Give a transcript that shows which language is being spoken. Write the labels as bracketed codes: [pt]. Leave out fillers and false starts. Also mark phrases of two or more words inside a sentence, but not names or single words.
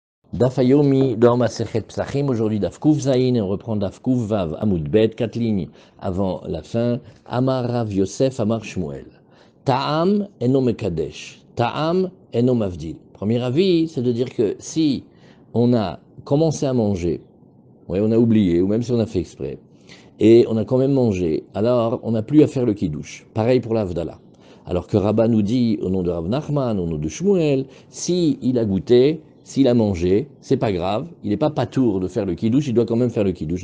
[he] דף היומי dans מסכת פסחים, aujourd'hui דף קוף זין, [fr] et on reprend [he] דף קוף וו, עמוד ב, [fr] 4 lignes avant la fin. [he] אמר רב יוסף אמר שמואל טעם אינו מקדש טעם אינו מבדיל. [fr] Premier avis, c'est de dire que si on a commencé à manger, on a oublié, ou même si on a fait exprès, et on a quand même mangé, alors on n'a plus à faire le kiddush. Pareil pour l'Avdallah. Alors que Rabbah nous dit, au nom de Rav Nachman, au nom de Shmuel, si il a goûté, s'il a mangé, c'est pas grave, il n'est pas patour de faire le kiddush, il doit quand même faire le kiddush.